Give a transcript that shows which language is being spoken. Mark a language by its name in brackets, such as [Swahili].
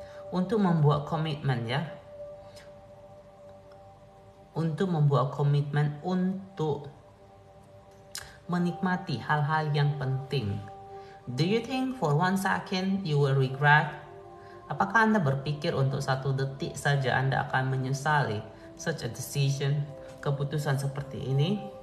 [Indonesian] Untuk membuat komitmen ya, untuk membuat komitmen untuk menikmati hal-hal yang penting. [English] Do you think for one second you will regret? [Indonesian] Apakah Anda berpikir untuk satu detik saja Anda akan menyesali [English] such a decision, [Indonesian] keputusan seperti ini?